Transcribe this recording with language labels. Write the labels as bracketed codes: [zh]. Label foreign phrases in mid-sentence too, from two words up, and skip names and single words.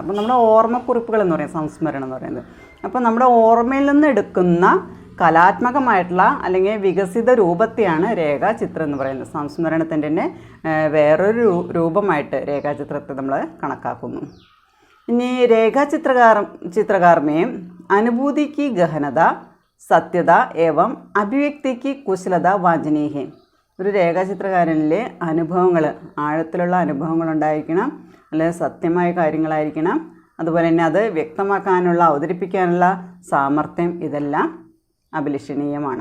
[ml] അപ്പോൾ നമ്മുടെ ഓർമ്മക്കുറിപ്പുകൾ എന്ന് പറയുന്നത് സംസ്മരണം എന്ന് പറയുന്നത്. അപ്പോൾ നമ്മുടെ ഓർമ്മയിൽ നിന്ന് എടുക്കുന്ന കലാത്മകമായിട്ടുള്ള അല്ലെങ്കിൽ വികസിത രൂപത്തെയാണ് രേഖാചിത്രം എന്ന് പറയുന്നത്. സംസ്മരണത്തിൻ്റെ തന്നെ വേറൊരു രൂപമായിട്ട് രേഖാചിത്രത്തെ നമ്മൾ കണക്കാക്കുന്നു. ഇനി രേഖാചിത്രകാർ [hi] में अनुभूति की गहनता, सत्यता एवं अभिव्यक्ति की कुशलता वांछनीय है. [ml] ഒരു രേഖാചിത്രകാരനിലെ അനുഭവങ്ങൾ, ആഴത്തിലുള്ള അനുഭവങ്ങൾ ഉണ്ടായിരിക്കണം, അല്ലെങ്കിൽ സത്യമായ കാര്യങ്ങളായിരിക്കണം, അതുപോലെ തന്നെ അത് വ്യക്തമാക്കാനുള്ള, അവതരിപ്പിക്കാനുള്ള സാമർത്ഥ്യം, ഇതെല്ലാം അഭിലഷണീയമാണ്.